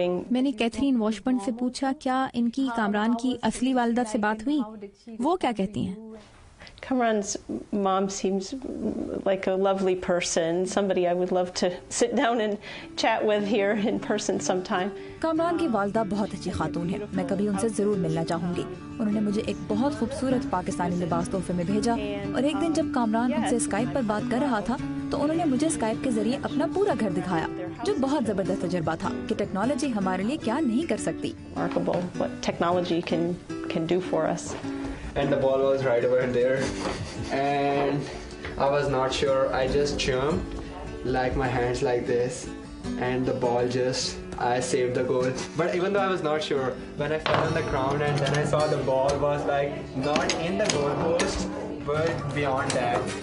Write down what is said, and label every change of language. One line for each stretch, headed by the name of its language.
Urdu: میں نے کیتھرین واشبرن سے پوچھا کیا ان کی کامران کی اصلی والدہ سے بات ہوئی؟ وہ کیا کہتی ہیں؟
English: Kamran's mom seems like a lovely person, somebody I would love to sit down and chat with here in person sometime.
Urdu: Kamran کی والدہ بہت اچھی خاتون ہے، میں کبھی ان سے ضرور ملنا چاہوں گی. انہوں نے مجھے ایک بہت خوبصورت پاکستانی لباس تحفے میں بھیجا، اور ایک دن جب کامران ان سے اسکائپ پر بات کر رہا تھا تو انہوں نے مجھے اسکائپ کے ذریعے اپنا پورا گھر دکھایا، جو بہت زبردست تجربہ تھا کہ ٹیکنالوجی ہمارے لیے کیا نہیں کر سکتی.
English: Remarkable what technology can do for us. And the ball was right over there, and I was not sure. I just jumped like my hands like this, and the ball I saved the goal. But even though I was not sure, when I fell on the ground and then I saw the ball was like not in the goal post but beyond that.